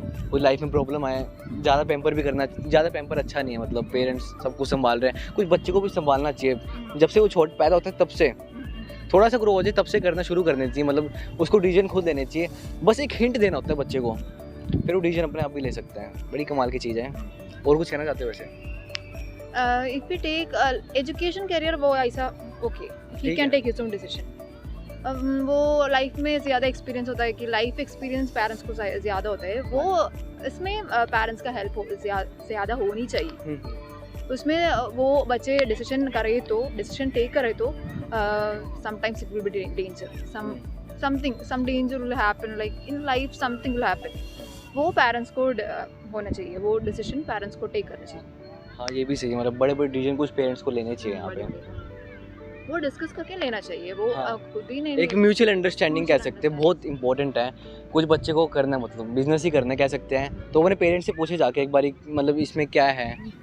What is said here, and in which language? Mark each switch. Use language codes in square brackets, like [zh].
[hi] कोई लाइफ में प्रॉब्लम आए, ज़्यादा पैम्पर भी करना, ज़्यादा पैम्पर अच्छा नहीं है, मतलब पेरेंट्स सब कुछ संभाल रहे हैं, कुछ बच्चे को भी संभालना चाहिए। जब से वो छोट पैदा होता है तब से, थोड़ा सा ग्रो हो जाए तब से करना शुरू करना चाहिए, मतलब उसको डिसीजन खुद लेने चाहिए। बस एक हिंट देना होता है बच्चे को, फिर वो डिसीजन अपने आप भी ले सकता है। बड़ी कमाल की चीज़ है। और कुछ कहना चाहते हो वैसे? [en] If we take education career, [hi] वो ऐसा okay, [en] he can take his own decision। [hi] वो लाइफ में ज़्यादा एक्सपीरियंस होता है कि लाइफ एक्सपीरियंस पेरेंट्स को ज़्यादा होता है, वो इसमें पेरेंट्स का हेल्प ज़्यादा होनी चाहिए। उसमें वो बच्चे डिसीजन टेक करे तो [en] sometimes it will be danger, some danger will happen, like in life something will happen। [hi] वो पेरेंट्स को होना चाहिए, वो डिसीजन पेरेंट्स को टेक करना चाहिए। हाँ ये भी सही है, मतलब बड़े बड़े डिसीजन कुछ पेरेंट्स को लेने चाहिए यहाँ पे, वो डिस्कस करके लेना चाहिए, वो खुद ही नहीं। एक म्यूचुअल अंडरस्टैंडिंग कह सकते हैं, बहुत इंपॉर्टेंट है। कुछ बच्चे को करना, मतलब बिजनेस ही करना कह सकते हैं, तो मैंने पेरेंट्स से पूछे जाके एक बार, मतलब इसमें क्या है।